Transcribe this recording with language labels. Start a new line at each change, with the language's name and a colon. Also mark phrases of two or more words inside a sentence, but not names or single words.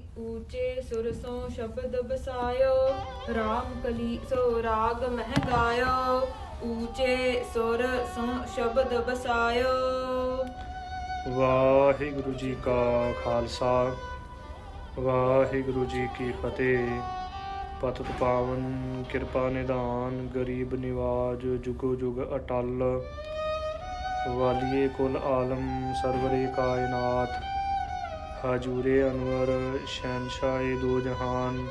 Braj: ऊचे सुर सो शब्द बसायो, राम कली सो राग मह गायो। ऊचे सुर सो शब्द बसायो।
Punjabi: ਵਾਹਿਗੁਰੂ ਜੀ ਕਾ ਖਾਲਸਾ ਵਾਹਿਗੁਰੂ ਜੀ ਕੀ ਫਤਿਹ। ਪਤਿਤ ਪਾਵਨ ਕਿਰਪਾ ਨਿਧਾਨ, ਗਰੀਬ ਨਿਵਾਜ ਜੁਗੋ ਜੁਗ ਅਟਲ।
Urdu: والیِ کل عالم سرورِ کائنات، حضورِ انور شہنشاہِ دو جہان.